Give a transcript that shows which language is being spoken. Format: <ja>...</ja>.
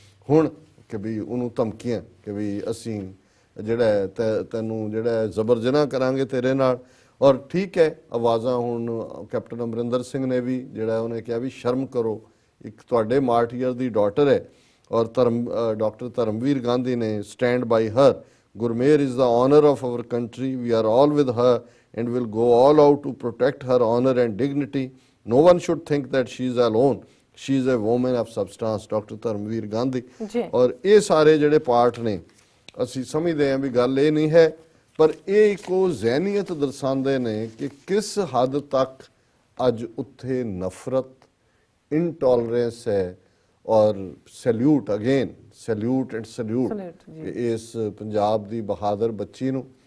<pa>ਹੁਣ ਕਿ ਵੀ ਉਹਨੂੰ ਧਮਕੀਆਂ ਕਿ ਵੀ ਅਸੀਂ ਜਿਹੜਾ ਤੈਨੂੰ ਜਿਹੜਾ ਜ਼ਬਰ ਜਨਾਹ ਕਰਾਂਗੇ ਤੇਰੇ ਨਾਲ। ਔਰ ਠੀਕ ਹੈ, ਆਵਾਜ਼ਾਂ ਹੁਣ ਕੈਪਟਨ ਅਮਰਿੰਦਰ ਸਿੰਘ ਨੇ ਵੀ ਜਿਹੜਾ ਉਹਨੇ ਕਿਹਾ ਵੀ ਸ਼ਰਮ ਕਰੋ, ਇੱਕ ਤੁਹਾਡੇ ਮਾਰਟੀਅਰ ਦੀ ਡਾਟਰ ਹੈ।</pa> <en>ਔਰ ਡਾਕਟਰ ਧਰਮਵੀਰ ਗਾਂਧੀ ਨੇ stand by her, Gurmehr is the honor of our country. We are all with her and will go all out to protect her honor and dignity. No one should think that she is alone. She is a woman of substance. Dr. Dharamveer Gandhi.</en> <pa>ਔਰ ਇਹ ਸਾਰੇ ਜਿਹੜੇ part ਨੇ ਅਸੀਂ ਸਮਝਦੇ ਹਾਂ ਵੀ ਗੱਲ ਇਹ ਨਹੀਂ ਹੈ, ਪਰ ਇਹ ਇੱਕੋ ਜ਼ਹਿਨੀਅਤ ਦਰਸਾਉਂਦੇ ਨੇ ਕਿ ਕਿਸ ਹੱਦ ਤੱਕ ਅੱਜ ਉੱਥੇ ਨਫ਼ਰਤ, ਇਨਟੋਲਰੈਂਸ ਹੈ। ਔਰ salute again, salute and salute ਇਸ ਪੰਜਾਬ ਦੀ ਬਹਾਦਰ ਬੱਚੀ ਨੂੰ।</pa>